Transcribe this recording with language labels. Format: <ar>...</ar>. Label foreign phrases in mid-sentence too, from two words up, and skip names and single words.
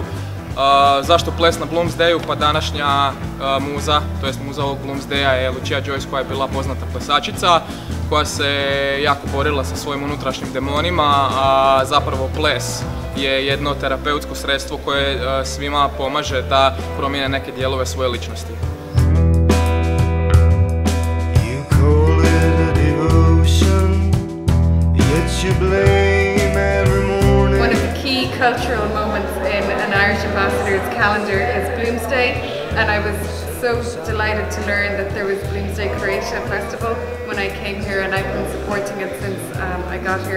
<hr>Zašto ples na Bloomsdayu? Pa današnja muza, to jest muza ovog Bloomsdaya je Lucia Joyce, koja je bila poznata plesačica, koja se jako borila sa svojim unutrašnjim demonima, a zapravo ples je jedno terapeutsko sredstvo koje svima pomaže da promijene neke dijelove svoje ličnosti.</hr> <en>One of the key cultural moments in an Irish ambassador's calendar is Bloomsday, and I was so delighted to learn that there was Bloomsday Croatia Festival when I came here, and I've been supporting it since I got here.</en>